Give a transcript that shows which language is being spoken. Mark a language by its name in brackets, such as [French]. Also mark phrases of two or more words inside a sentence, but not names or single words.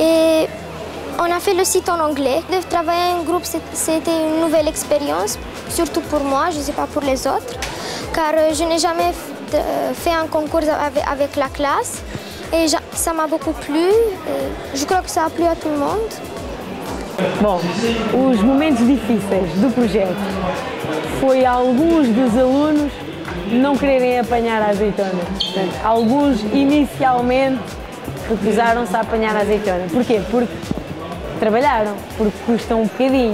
[French] Et on a fait le site en anglais. De travailler en groupe, c'était une nouvelle expérience, surtout pour moi, je ne sais pas pour les autres, car je n'ai jamais fait un concours avec la classe. E ça m'a beaucoup plu, je crois que ça a plu [Portuguese] a todo mundo. Bom, os momentos difíceis do projeto foi alguns dos alunos não quererem apanhar a azeitona. Portanto, alguns inicialmente recusaram-se a apanhar a azeitona. Porquê? Porque trabalharam, porque custam um bocadinho.